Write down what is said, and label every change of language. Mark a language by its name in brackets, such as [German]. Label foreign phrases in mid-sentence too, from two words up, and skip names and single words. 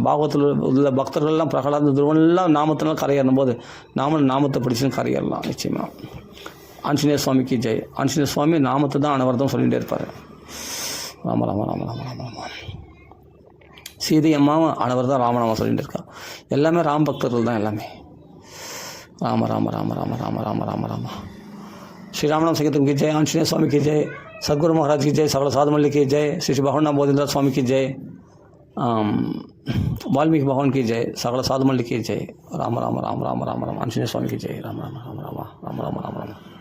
[Tamil] பாகவத்தில் உள்ள பக்தர்கள்லாம் பிரகலாத துருவன்லாம் நாமத்தினால் கரையேறும் போது நாமளும் நாமத்தை பிடிச்சுன்னு கரையேறலாம் நிச்சயமாக. ஆஞ்சநேய சுவாமிக்கு ஜெய். ஆஞ்சநேய சுவாமி நாமத்தை தான் அனவரதம் சொல்லிகிட்டே இருப்பார். ராம ராம ராம ராம ராம ராம. சீதை அம்மாவும் அனவரதம் ராமநாமம் சொல்லிகிட்டு இருக்கா. எல்லாமே ராம பக்தர்கள் தான் எல்லாமே. ராம ராம ராம ராம ராம ராம ராம ராம. [Hindi] श्रीरामनाम संकीर्तन की जय. आंजनेय स्वामी की जय. सदगुरु महाराज की जय. सकल साधुमल्ली की जय. श्री भगवान बोधेंद्र स्वामी की जय. वाल्मीकि भगवान की जय. सकल साधुमल्ली की जय. राम राम राम राम राम राम. आंजनेय स्वामी की जय. राम राम राम राम राम राम राम राम राम.